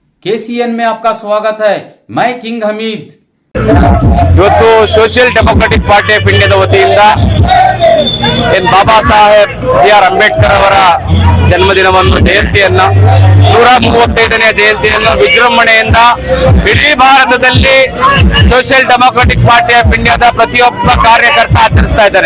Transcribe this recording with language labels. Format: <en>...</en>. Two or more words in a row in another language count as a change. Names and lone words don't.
<hi>केसीएन में आपका स्वागत है। मैं किंग हमीद।</hi> <kn>ಇವತ್ತು ಸೋಷಿಯಲ್ ಡೆಮೊಕ್ರೆಟಿಕ್ ಪಾರ್ಟಿ ಆಫ್ ಇಂಡಿಯಾದ ವತಿಯಿಂದ ಬಾಬಾ ಸಾಹೇಬ್ ಬಿ.ಆರ್. ಅಂಬೇಡ್ಕರ್ ಅವರ ಜನ್ಮದಿನವನ್ನು ಜಯಂತಿಯನ್ನ 135ನೇ ಜಯಂತಿಯನ್ನು ವಿಜೃಂಭಣೆಯಿಂದ ಇಡೀ ಭಾರತದಲ್ಲಿ ಸೋಷಿಯಲ್ ಡೆಮೊಕ್ರೆಟಿಕ್ ಪಾರ್ಟಿ ಆಫ್ ಇಂಡಿಯಾದ ಪ್ರತಿಯೊಬ್ಬ ಕಾರ್ಯಕರ್ತ ಆಚರಿಸ್ತಾ ಇದ್ದಾರೆ.</kn>